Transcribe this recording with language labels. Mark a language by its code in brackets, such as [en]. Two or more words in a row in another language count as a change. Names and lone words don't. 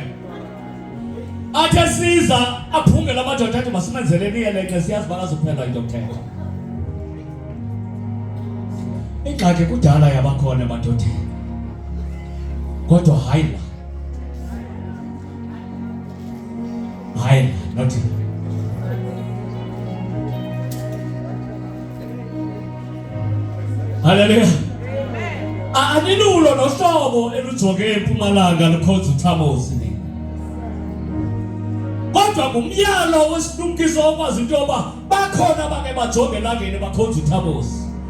[xh] Athe siza aphungela amadoda athi masimenzeleni yeleke siyazi bakazophela into yokuthetha. Ingxaki kudala yabakhona emadodeni. Kodwa hayi la. Hayi not. Hallelujah. Anilulo nohlobo elujonge eMpumalanga lukhonza uThamosi ni. Kodwa ngumyalo wesilumkiso okwazi into yoba bakhona abake bajonge elangeni bakhonza uThamosi.